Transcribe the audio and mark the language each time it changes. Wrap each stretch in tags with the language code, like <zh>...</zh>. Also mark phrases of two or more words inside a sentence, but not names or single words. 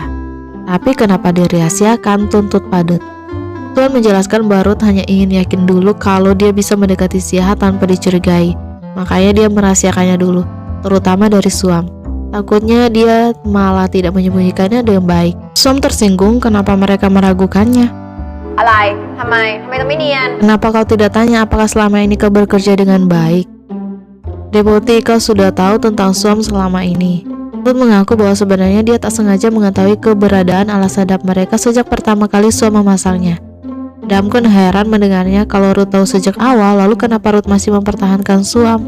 <id>Tapi kenapa dirahasiakan, tuntut padet. Tuan menjelaskan bahwa Ruth hanya ingin yakin dulu kalau dia bisa mendekati Siaha tanpa dicurigai. Makanya dia merahasiakannya dulu, terutama dari Suam. Takutnya dia malah tidak menyembunyikannya dengan baik. Suam tersinggung kenapa mereka meragukannya.</id> <th>"อะไร ทำไม ต้องไม่เนียน?"</th> <id>"Kenapa kau tidak tanya apakah selama ini kau bekerja dengan baik? Deputi, kau sudah tahu tentang Suam selama ini." Ruth mengaku bahwa sebenarnya dia tak sengaja mengetahui keberadaan alas sadap mereka sejak pertama kali Suam memasangnya. Damkun heran mendengarnya kalau Ruth tahu sejak awal, lalu kenapa Ruth masih mempertahankan Suam?</id>